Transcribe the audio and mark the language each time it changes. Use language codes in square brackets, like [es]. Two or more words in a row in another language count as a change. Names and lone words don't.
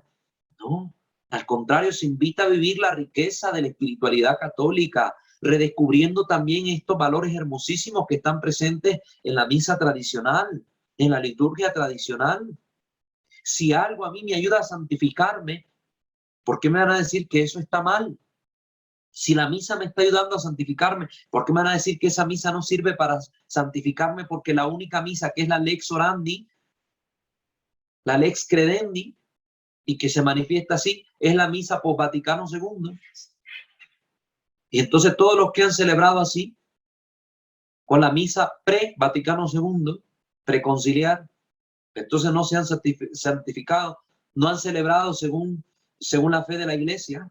[es] No, al contrario, se invita a vivir la riqueza de la espiritualidad católica, redescubriendo también estos valores hermosísimos que están presentes en la misa tradicional, en la liturgia tradicional. Si algo a mí me ayuda a santificarme, ¿por qué me van a decir que eso está mal? Si la misa me está ayudando a santificarme, ¿por qué me van a decir que esa misa no sirve para santificarme? Porque la única misa que es la [la] lex orandi, [es] la [la] lex credendi, [es] y que se manifiesta así, es la misa post Vaticano II. Y entonces todos los que han celebrado así, con la misa pre-Vaticano II, preconciliar, entonces no se han santificado, no han celebrado según la fe de la Iglesia.